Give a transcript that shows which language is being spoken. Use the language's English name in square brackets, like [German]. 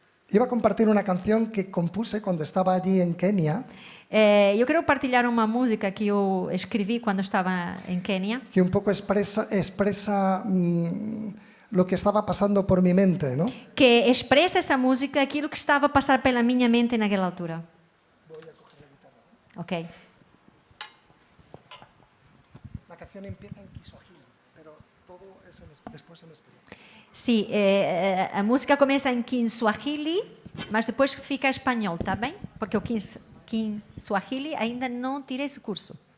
[Spanish] Iba a compartir una canción que compuse cuando estaba allí en Kenia, [Portuguese] Eu quero partilhar uma música que eu escrevi quando estava em Quênia, [Spanish] que un poco expresa lo que estaba pasando por mi mente, ¿no? [Portuguese] que expressa essa música aquilo que estava a passar pela minha mente naquela altura. Ok. [Spanish] La canción empieza en Kiswahili, pero todo es después en español. [Portuguese] Sim, a música começa em Kiswahili, mas depois fica em espanhol, tá bem? Porque o Kiswahili ainda não tirei esse curso.